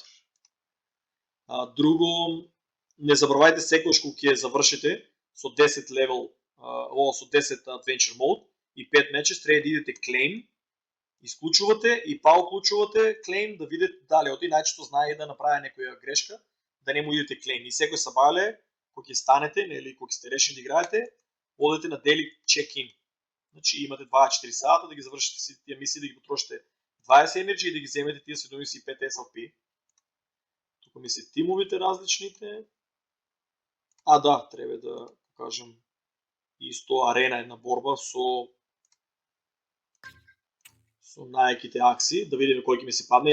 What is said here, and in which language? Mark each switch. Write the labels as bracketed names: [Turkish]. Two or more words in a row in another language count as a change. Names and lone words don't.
[Macedonian] Друго, не забравајте секојаш кога ќе завршите со 10 левел, со 10 Adventure Mode и 5 меча, треба да идете клейм, исклучувате и па уклучувате клейм да видите дали оти најчесто знае да направи некоја грешка, да не му идете клейм. И секој сабале, кога ќе станете, или кога сте решени да играете, одете на [English] daily check-in. [Macedonian] Значи имате 24 сата да ги завршите сите тие мисии, да ги потрошите 20 енерджи и да ги земете тие 75 SLP. Тука ми се тимовите различните. Да, треба да покажам исто арена една борба со најаките акси, да видиме кој ќе ми се падне.